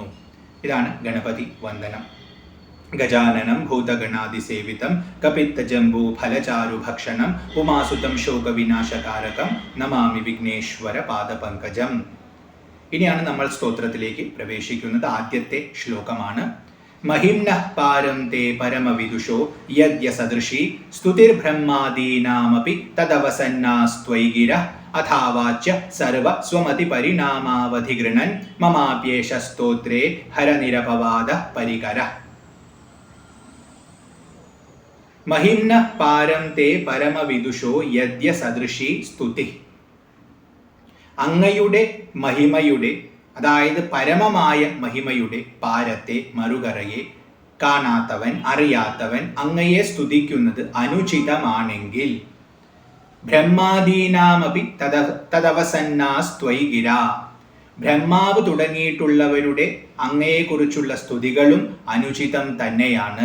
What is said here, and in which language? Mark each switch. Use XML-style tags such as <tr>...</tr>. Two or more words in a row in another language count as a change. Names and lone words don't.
<ml>ഇതാണ് ഗണപതി വന്ദനം.</ml> <sa>ഗജാനനം ഭൂതഗണാതിസേവിതം കപിത്തജംബൂ ഫലചാരുഭക്ഷണം ഉമാസുതം ശോകവിനാശകാരകം നമാമി വിഘ്നേശ്വര പാദപങ്കജം.</sa> <ml>ഇനിയാണ് നമ്മൾ സ്തോത്രത്തിലേക്ക് പ്രവേശിക്കുന്നത്. ആദ്യത്തെ ശ്ലോകമാണ്.</ml> <sa>महिम्नः पारं ते परमविदुषो यद्य सदृशी स्तुतिर्ब्रह्मादीनामपि तदवसन्नास्त्वयि गिरः अथावाच्य सर्व स्वमतिपरिणामावधिगृणन् ममाप्येष स्तोत्रे हरनिरपवादः परिकरः. महिम्नः पारं ते परमविदुषो यद्य सदृशी स्तुति.</sa> <ml>അങ്ങയുടെ മഹിമയുടെ, അതായത് പരമമായ മഹിമയുടെ പാരത്തെ മറുകരയെ കാണാത്തവൻ, അറിയാത്തവൻ അങ്ങയെ സ്തുതിക്കുന്നത് അനുചിതമാണെങ്കിൽ</ml> <sa>ബ്രഹ്മാദീനാമപി തദവസന്നാസ്ത്വയി ഗിര</sa> <ml>ബ്രഹ്മാവ് തുടങ്ങിയിട്ടുള്ളവരുടെ അങ്ങയെക്കുറിച്ചുള്ള സ്തുതികളും അനുചിതം തന്നെയാണ്.</ml>